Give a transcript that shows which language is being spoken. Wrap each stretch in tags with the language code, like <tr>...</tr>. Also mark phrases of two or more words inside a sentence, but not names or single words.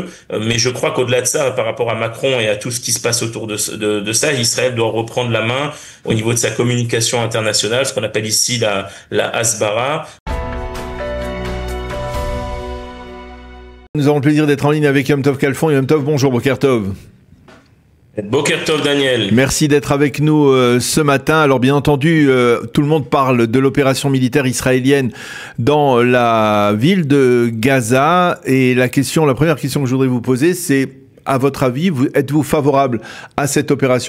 <fr>Mais je crois qu'au-delà de ça, par rapport à Macron et à tout ce qui se passe autour de ça, Israël doit reprendre la main au niveau de sa communication internationale, ce qu'on appelle ici la Hasbara. Nous avons le plaisir d'être en ligne avec Yom Tov Kalfon. Yom Tov, bonjour,</fr> <he>בוקר טוב. בוקר טוב, Daniel.</he> <fr>Merci d'être avec nous ce matin. Alors bien entendu, tout le monde parle de l'opération militaire israélienne dans la ville de Gaza. Et la première question que je voudrais vous poser, c'est, à votre avis, êtes-vous favorable à cette opération?</fr>